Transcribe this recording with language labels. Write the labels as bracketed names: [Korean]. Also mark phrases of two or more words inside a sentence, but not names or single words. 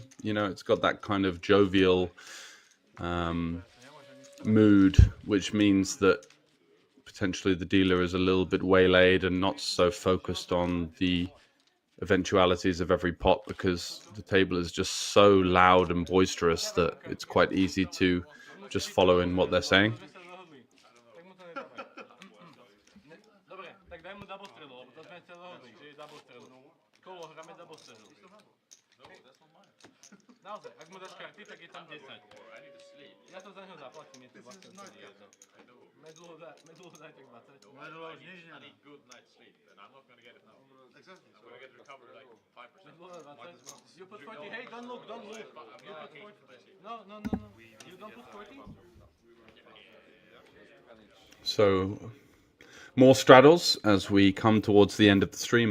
[English] You know, it's got that kind of jovial mood, which means that potentially the dealer is a little bit waylaid and not so focused on the eventualities of every pot because the table is just so loud and boisterous that it's quite easy to just follow in what they're saying. [Slovak] Sme sa dohodli. Tak mu to nedávaj. Dobre, tak daj mu double stredu, lebo to sme sa dohodli, že je double stredu. Kolo, hráme double stredu. Naozaj, ak mu dáš karty, tak je tam 10. Ja to za neho zaplatím, je to 20. Medlu daj tak 20. [English] I need good night's sleep, and I'm not gonna get it now. Exactly. I'm gonna get recovered like 5%. [Slovak] Medlu daj 20. [English] You put 40, hey, don't look. You put 40. No. You don't put 40? So, more straddles as we come towards the end of the stream.